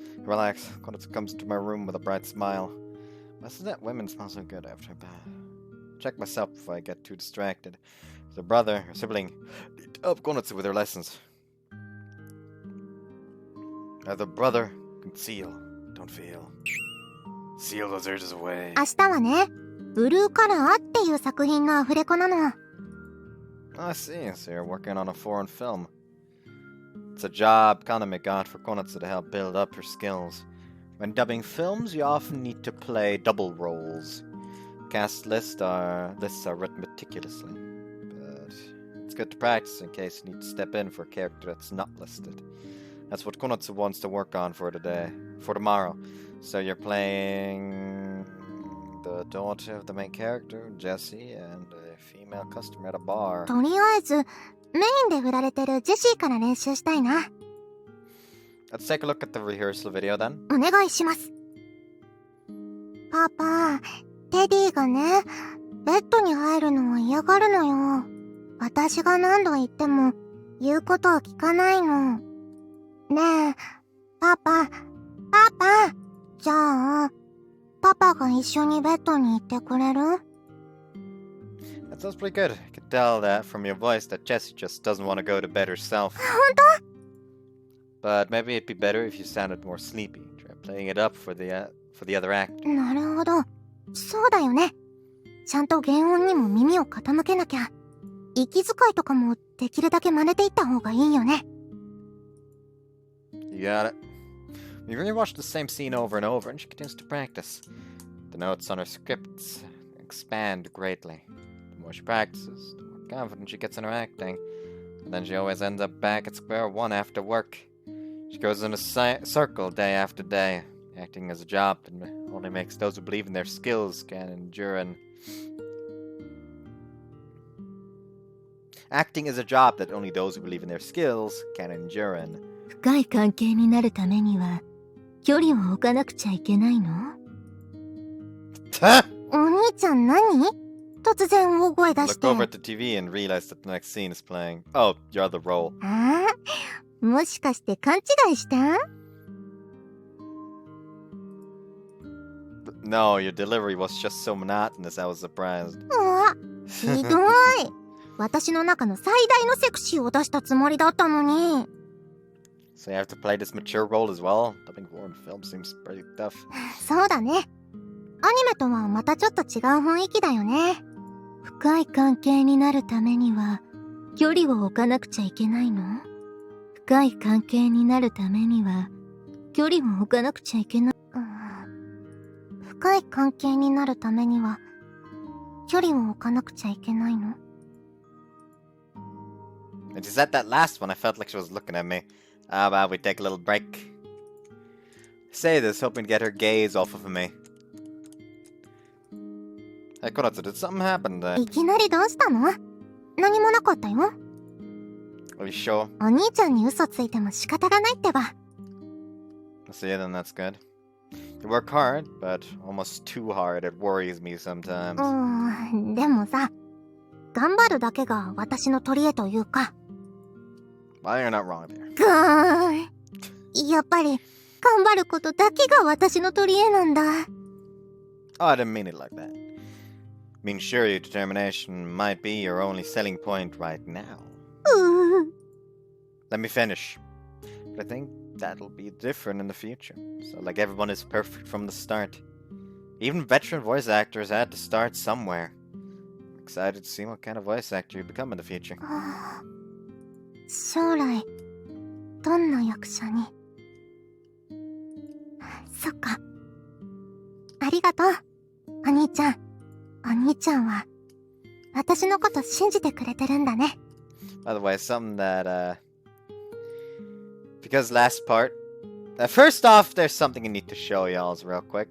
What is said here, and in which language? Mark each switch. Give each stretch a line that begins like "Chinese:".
English: Konatsu comes into my room with a bright smile. Why does that women smell so good after a bath? Check myself before I get too distracted. Her brother, her sibling, need to help Konatsu with her lessons. As a brother, conceal, don't feel. Seal those urges away.
Japanese: 明日はね、ブルーカラーっていう作品のアフレコなの。
English: I see, so you're working on a foreign film. It's a job Kaname got for Konatsu to help build up her skills. When dubbing films, you often need to play double roles. Cast lists are written meticulously, but it's good to practice in case you need to step in for a character that's not listed. That's what Konatsu wants to work on for tomorrow. So you're playing the daughter of the main character, Jessie, and a female customer at a bar.
Japanese: とりあえず、メインで売られてるジェシーから練習したいな。
English: Let's take a look at the rehearsal video then.
Japanese: お願いします。パパ、テディがね、ベッドに入るのは嫌がるのよ。私が何度言っても言うことを聞かないの。ねえ、パパ。じゃあ、パパが一緒にベッドに行ってくれる？
English: That sounds pretty good. I can tell that from your voice that Jessie just doesn't want to go to bed herself.
Japanese: 本当？
English: But maybe it'd be better if you sounded more sleepy. Try playing it up for the other act.
Japanese: なるほど。そうだよね。ちゃんと原音にも耳を傾けなきゃ。息遣いとかもできるだけ真似ていった方がいいよね。
English: You got it. We rewatched the same scene over and over, and she continues to practice. The notes on her scripts expand greatly. The more she practices, the more confident she gets in her acting. And then she always ends up back at square one after work. She goes in a circle day after day. Acting is a job that only makes those who believe in their skills can endure and... Acting is a job that only those who believe in their skills can endure and...
Japanese: 深い関係になるためには距離を置かなくちゃいけないの？お兄ちゃん何？突然大声出して。
English: Look over at the TV and realize that the next scene is playing. Oh, your other role.
Japanese: ああ、もしかして勘違いした？
English: No, your delivery was just so monotonous, I was surprised.
Japanese: あ、ひどい。私の中の最大のセクシーを出したつもりだったのに。
English: So you have to play this mature role as well? Dubbing foreign film seems pretty tough.
Japanese: そうだね。アニメとはまたちょっと違う雰囲気だよね。深い関係になるためには距離を置かなくちゃいけないの？深い関係になるためには距離を置かなくちゃいけない。深い関係になるためには距離を置かなくちゃいけないの？
English: When she said that last one, I felt like she was looking at me. How about we take a little break? I say this, hoping to get her gaze off of me. Hey, Konatsu, did something happen there?
Japanese: いきなりどうしたの？何もなかったよ。
English: Are you sure?
Japanese: お兄ちゃんに嘘ついても仕方がないってば。
English: So yeah, then that's good. You work hard, but almost too hard. It worries me sometimes.
Japanese: でもさ、頑張るだけが私の取り柄というか。
English: Well, you're not wrong there.
Japanese: やっぱり頑張ることだけが私の取り柄なんだ。
English: Oh, I didn't mean it like that. I mean, sure, your determination might be your only selling point right now. Let me finish. But I think that'll be different in the future. So, like, everyone is perfect from the start. Even veteran voice actors had to start somewhere. I'm excited to see what kind of voice actor you become in the future.
Japanese: 将来どんな役者に。そっか。ありがとう、お兄ちゃん。お兄ちゃんは、私のこと信じてくれてるんだね。
English: By the way, something that, because last part, first off, there's something I need to show y'all real quick.